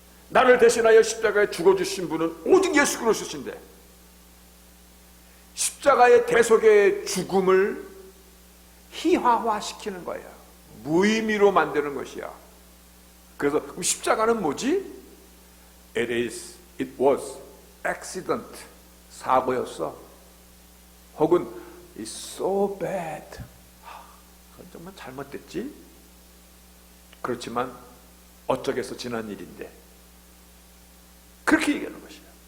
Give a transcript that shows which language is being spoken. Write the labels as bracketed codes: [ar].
[ko] 나를 대신하여 십자가에 죽어주신 분은 오직 예수 그리스도신데 십자가의 대속의 죽음을 희화화시키는 거예요. 무의미로 만드는 것이야. 그래서 그럼 십자가는 뭐지? [en] It was accident, [ko] 사고였어. 혹은 [en] it's so bad, [ko] 그건 정말 잘못됐지. 그렇지만 어쩌겠어, 지난 일인데. 그렇게 얘기하는 것이야.